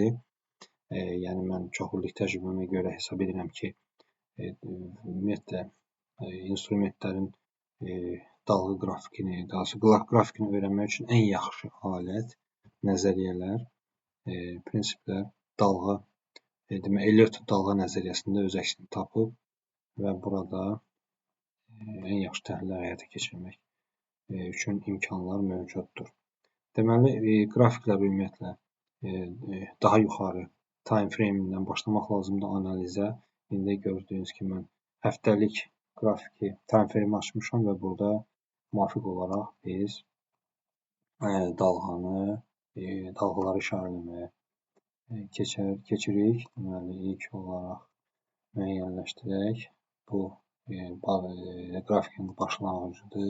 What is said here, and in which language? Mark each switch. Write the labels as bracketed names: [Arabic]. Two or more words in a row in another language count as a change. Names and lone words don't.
[Azerbaijani] Yəni mən çox illik təcrübəmə görə hesab edirəm ki, ümumiyyətlə instrumentlərin dalğa qrafikini, daha doğrusu qrafikini öyrənmək üçün ən yaxşı alət, nəzəriyyələr, prinsiplər dalğa, Elliot dalğa nəzəriyyəsində öz əksini tapıb və burada ən yaxşı təhlillər həyata keçirmək üçün imkanlar mövcuddur. Deməli, qrafiklər ümumiyyətlə daha yuxarı [English] time frame- [Azerbaijani] dən başlamaq lazımdır analizə. İndi gördüyünüz kimi mən həftəlik qrafiki [English] time frame [Azerbaijani] açmışam və burada müvafiq olaraq biz dalğaları işarələməyə keçirik. Deməli, ilk olaraq müəyyənləşdirək. Bu qrafikin başlanğıcıdır.